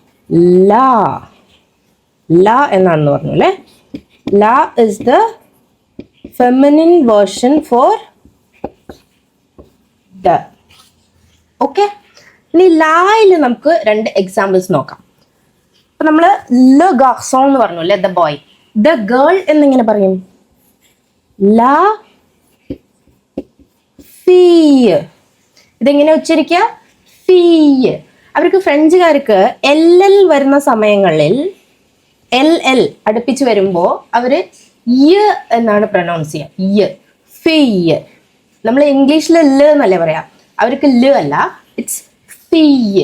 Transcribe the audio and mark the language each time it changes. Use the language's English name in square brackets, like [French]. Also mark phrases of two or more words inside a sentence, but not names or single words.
[Malayalam] ല എന്നാണെന്ന് പറഞ്ഞു അല്ലേ. [English] la is the feminine version for the. [Malayalam] ഓക്കെ, ഇനി ലായിൽ നമുക്ക് 2 എക്സാമ്പിൾസ് നോക്കാം. അപ്പൊ നമ്മള് [French] le garçon [Malayalam] എന്ന് പറഞ്ഞു അല്ലെ, [English] the boy. the girl [Malayalam] എന്നിങ്ങനെ പറയും, [French] la fille. [Malayalam] ഇതെങ്ങനെ ഉച്ചരിക്കുക? ഫീയ്. അവർക്ക് ഫ്രഞ്ചുകാർക്ക് LL വരുന്ന സമയങ്ങളിൽ LL അടുപ്പിച്ച് വരുമ്പോ അവര് യ എന്നാണ് പ്രൊനൗൺസ് ചെയ്യുക. ഫീയ്. നമ്മൾ ഇംഗ്ലീഷിൽ ല എന്നല്ലേ പറയാ, അവർക്ക് ല അല്ല, ഇറ്റ്സ് ഫീയ്.